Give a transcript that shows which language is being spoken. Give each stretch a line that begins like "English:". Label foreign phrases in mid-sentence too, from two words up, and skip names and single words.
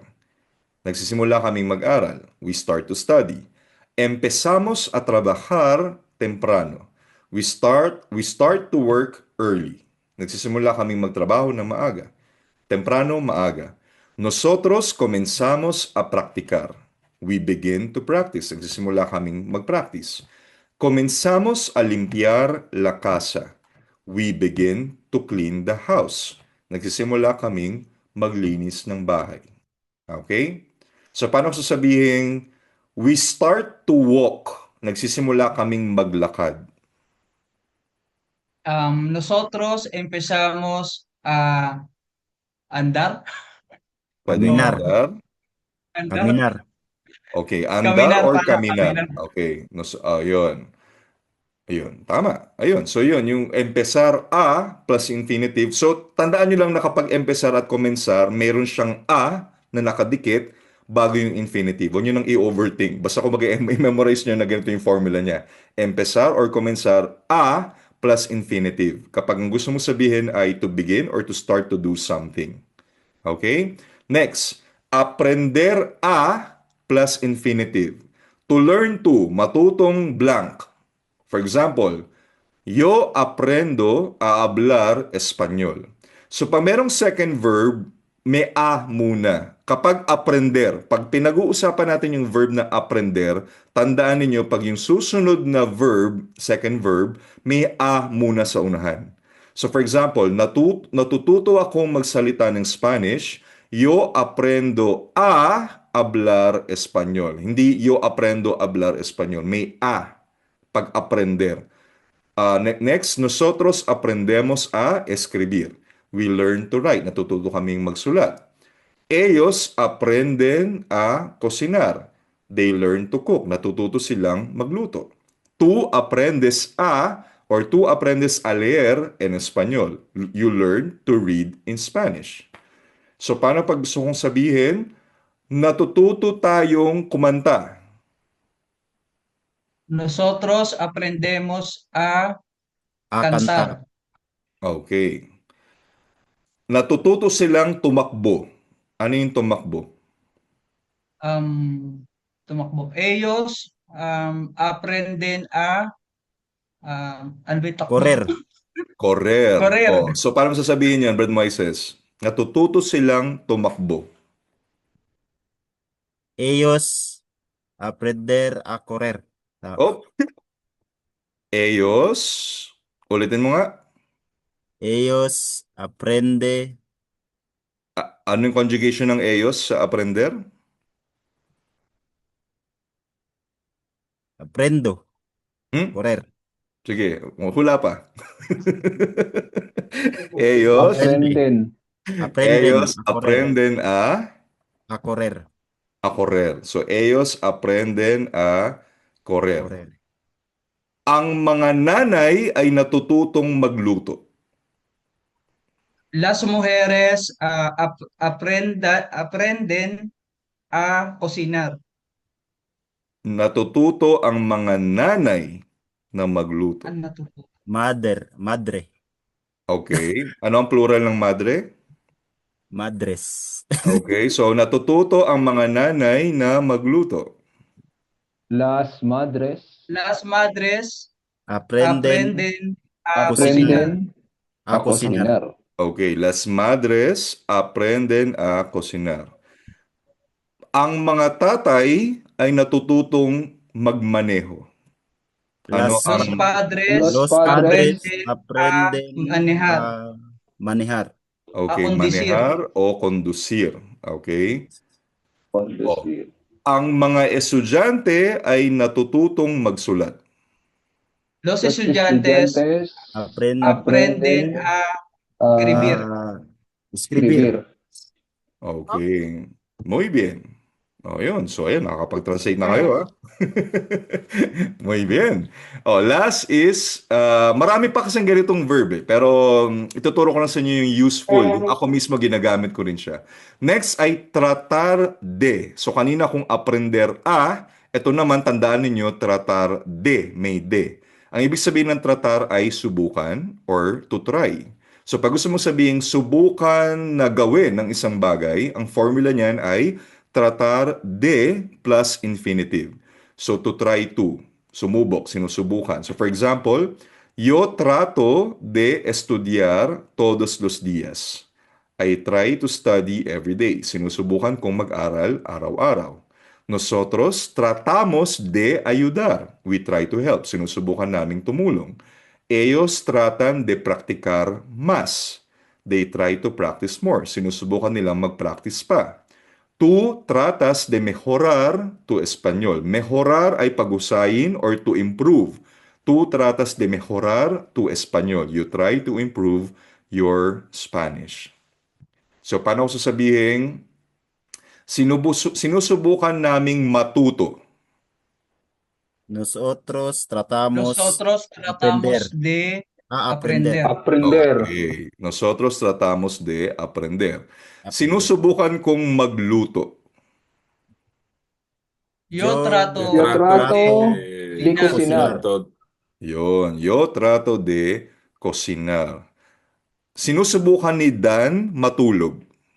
Filipino: Nagsisimula kaming mag-aral.
English: We start to study.
Spanish: Empezamos a trabajar temprano.
English: We start to work early.
Filipino: Nagsisimula kaming magtrabaho ng maaga. Temprano, maaga.
Spanish: Nosotros comenzamos a practicar.
English: We begin to practice.
Filipino: Nagsisimula kaming mag-practice.
Spanish: Comenzamos a limpiar la casa.
English: We begin to clean the house.
Filipino: Nagsisimula kaming maglinis ng bahay. Okay? So, paano ko sasabihin,
English: we start to walk.
Filipino: Nagsisimula kaming maglakad.
Spanish: Nosotros empezamos a andar.
Filipino: Pwedeng
Spanish: Caminar. andar. Andar. Caminar. Okay, andar Caminar, or para caminar. caminar.
Filipino: Okay, yun. Ayun, tama. Ayun, so yun, yung
Spanish: empezar a
English: plus infinitive.
Filipino: So, tandaan nyo lang na kapag empezar at comenzar, meron siyang a na nakadikit bago yung infinitive. Huwag nyo nang i-overthink. Basta kung i-memorize nyo na ganito yung formula niya.
Spanish: Empezar or comenzar, a
English: plus infinitive.
Filipino: Kapag ang gusto mo sabihin ay
English: to begin or to start to do something.
Filipino: Okay?
English: Next,
Spanish: aprender a
English: plus infinitive. To learn to, matutong blank. For example,
Spanish: yo aprendo a hablar español.
Filipino: So, pag merong second verb, may a muna. Kapag
Spanish: aprender, pag
Filipino: pinag-uusapan natin yung verb na aprender, tandaan ninyo, pag yung susunod na verb, second verb, may a muna sa unahan. So,
English: for example,
Filipino: natututo akong magsalita ng Spanish,
Spanish: yo aprendo a hablar español.
Filipino: Hindi
Spanish: yo aprendo a hablar español.
Filipino: May a pag-aprender.
Spanish: Next, nosotros aprendemos a escribir.
English: We learn to write.
Filipino: Natututo kaming magsulat.
Spanish: Ellos aprenden a cocinar.
English: They learn to cook.
Filipino: Natututo silang magluto.
Spanish: Tú aprendes a or tú aprendes a leer en español.
English: You learn to read in Spanish.
Filipino: So, paano pag gusto kong sabihin, natututo tayong kumanta?
Spanish: Nosotros aprendemos a A cantar. cantar.
Filipino: Okay. Natututo silang tumakbo. Ano yung tumakbo? Tumakbo.
Spanish: Ellos aprenden a
Filipino: ano ba yung takbo?
Spanish: Correr. Correr. Correr. Oh.
Filipino: So, paano mo sasabihin yan, Brad Moises? Natututo silang tumakbo.
Spanish: Ellos aprender a correr. Oh. Ellos.
Filipino: Ulitin mo nga.
Spanish: Ellos aprende
Filipino: Ano yung conjugation ng ellos sa aprender?
Spanish: aprendo
Filipino: Hmm?
Spanish: correr.
Filipino: Sige, hula pa.
Spanish: Ellos. Aprenden. Aprenden Ellos a correr. aprenden A correr. a correr. So, ellos aprenden a correr. Correr.
Filipino: Ang mga nanay ay natututong magluto.
Spanish: Las mujeres aprenden a cocinar.
Filipino: Natututo ang mga nanay na magluto. Ano natuto? Madre. Okay. Ano ang plural ng madre? Madres. Okay. So, natututo ang mga nanay na magluto.
Spanish: Las madres Las madres Aprenden aprenden a cocinar. aprenden a cocinar.
Filipino: Okay.
Spanish: Las madres aprenden a cocinar.
Filipino: Ang mga tatay ay natututong magmaneho. Ano
Spanish: Las- Los
Filipino: ang
Spanish: padres Los Los padres aprenden aprenden manejar. a manejar.
Filipino: okay,
Spanish: conducir. manejar o conducir. Okay. conducir.
Filipino: Ang mga estudyante ay natututong magsulat.
Spanish: Los Los estudiantes estudiantes aprenden aprenden a a escribir. Escribir. Okay. Muy bien. O,
Filipino: yun. So, ayun, nakakapag-translate na kayo, ha?
Spanish: Muy bien. O,
English: last is,
Filipino: marami pa kasing ganitong verb, eh. Pero, ituturo ko lang sa inyo yung useful. Yung ako mismo ginagamit ko rin siya. Next ay
Spanish: tratar de.
Filipino: So, kanina kung
Spanish: aprender a,
Filipino: ito naman, tandaan ninyo,
Spanish: tratar de.
Filipino: May de. Ang ibig sabihin ng tratar ay subukan or
English: to try.
Filipino: So pag gusto mong sabihin subukan na gawin ng isang bagay, ang formula niyan ay
Spanish: tratar de
English: plus infinitive. So to try to,
Filipino: sumubok, sinusubukan.
English: So for example,
Spanish: yo trato de estudiar todos los días.
English: I try to study every day.
Filipino: Sinusubukan kong mag-aral araw-araw.
Spanish: Nosotros tratamos de ayudar.
English: We try to help.
Filipino: Sinusubukan naming tumulong.
Spanish: Ellos tratan de practicar más.
English: They try to practice more.
Filipino: Sinusubukan nilang mag-practice pa.
Spanish: Tú tratas de mejorar tu español.
Filipino: Mejorar ay pag-usayin or
English: to improve.
Spanish: Tú tratas de mejorar tu español.
English: You try to improve your Spanish.
Filipino: So, paano ko sasabihin? Sinusubukan naming matuto.
Spanish: Nosotros tratamos Nosotros tratamos de aprender. aprender. aprender. Okay. Nosotros tratamos de aprender.
Filipino: Sinusubukan kong magluto.
Spanish: Yo trato Yo trato de cocinar. cocinar. Yon. Yo trato de cocinar.
Filipino: Sinusubukan ni Dan matulog.